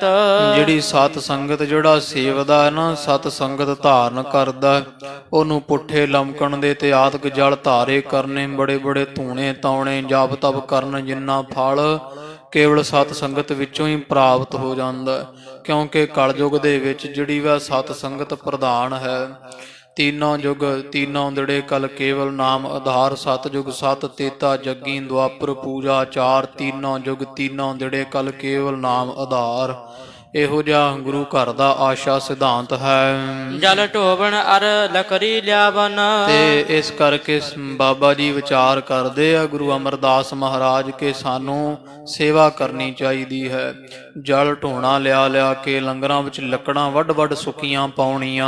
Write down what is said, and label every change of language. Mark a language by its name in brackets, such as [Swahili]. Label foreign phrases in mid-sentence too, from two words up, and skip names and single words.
[Punjabi] ਜਿਹੜੀ ਸਤ ਸੰਗਤ ਜਿਹੜਾ ਸੇਵਦਾ ਹੈ ਨਾ, ਸਤ ਸੰਗਤ ਧਾਰਨ ਕਰਦਾ, ਉਹਨੂੰ ਪੁੱਠੇ ਲਮਕਣ ਦੇ ਤੇ ਆਦਿਕ ਜਲ ਧਾਰੇ ਕਰਨੇ, ਬੜੇ ਬੜੇ ਧੂਣੇ ਤਾਉਣੇ ਜਪ ਤਪ ਕਰਨ ਜਿੰਨਾ ਫਲ ਕੇਵਲ ਸਤ ਸੰਗਤ ਵਿੱਚੋਂ ਹੀ ਪ੍ਰਾਪਤ ਹੋ ਜਾਂਦਾ। ਕਿਉਂਕਿ ਕਲਯੁਗ ਦੇ ਵਿੱਚ ਜਿਹੜੀ ਵਾ ਸਤ ਸੰਗਤ ਪ੍ਰਧਾਨ ਹੈ। [Hindi] तीनों जुग तीनों दड़े कल केवल नाम आधार। सतयुग सत तेता जग्गी द्वापर पूजा चार। तीनों जुग तीनों दड़े कल केवल नाम आधार। [Punjabi] ਇਹੋ ਜਿਹਾ ਗੁਰੂ ਘਰ ਦਾ ਆਸ਼ਾ ਸਿਧਾਂਤ ਹੈ। [Hindi] जल ढोवण अर लकरी लिआवन। [Punjabi] ਤੇ ਇਸ ਕਰਕੇ ਬਾਬਾ ਜੀ ਵਿਚਾਰ ਕਰਦੇ ਆ ਗੁਰੂ ਅਮਰਦਾਸ ਮਹਾਰਾਜ ਕੇ ਸਾਨੂੰ ਸੇਵਾ ਕਰਨੀ ਚਾਹੀਦੀ ਹੈ। ਜਲ ਢੋਣਾ ਲਿਆ ਲਿਆ ਕੇ ਲੰਗਰਾਂ ਵਿੱਚ ਲੱਕੜਾਂ ਵੱਡ ਵੱਡ ਸੁੱਕੀਆਂ ਪਾਉਣੀਆਂ।